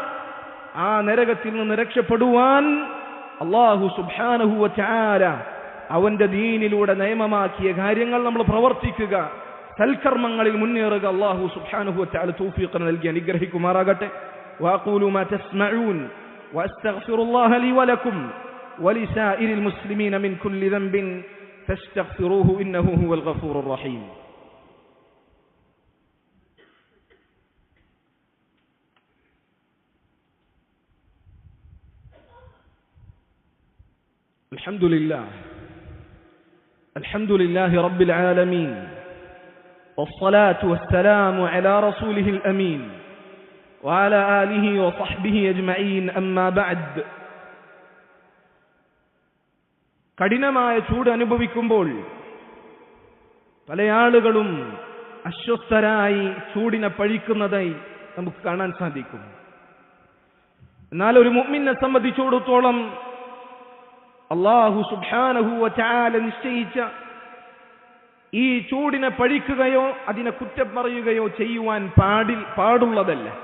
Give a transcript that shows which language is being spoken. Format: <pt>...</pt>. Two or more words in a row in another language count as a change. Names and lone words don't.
<ml>ആ നരകത്തിൽ നിന്ന് രക്ഷപ്പെടുവാൻ</ml> <ar>الله سبحانه وتعالى</ar> <ml>അവന്റെ ദീനിലൂടെ നിയമമാക്കിയ കാര്യങ്ങൾ നമ്മൾ പ്രവർത്തിക്കുക, സൽക്കർമ്മങ്ങളിൽ മുന്നേറുക.</ml> <ar>الله سبحانه وتعالى</ar> <ml>തൗഫീഖ് നൽകി അനുഗ്രഹിക്കുമാറാകട്ടെ.</ml> <ar>وأقول ما تسمعون وأستغفر الله لي ولكم ولسائر المسلمين من كل ذنب فاستغفروه إنه هو الغفور الرحيم. الحمد لله رب العالمين والصلاة والسلام على رسوله الأمين وعلى آله وصحبه أجمعين أما بعد.</ar> <ml>കഠിനമായ ചൂട് അനുഭവിക്കുമ്പോൾ പല ആളുകളും അസ്വസ്ഥരായി ചൂടിനെ പഴിക്കുന്നതായി നമുക്ക് കാണാൻ സാധിക്കും. എന്നാൽ ഒരു മുഅ്മിനെ സംബന്ധിച്ചിടത്തോളം</ml> <ar>الله سبحانه وتعالى</ar> <ml>നിശ്ചയിച്ച ഈ ചൂടിനെ പഴിക്കുകയോ അതിനെ കുറ്റം പറയുകയോ ചെയ്യുവാൻ പാടുള്ളതല്ല.</ml>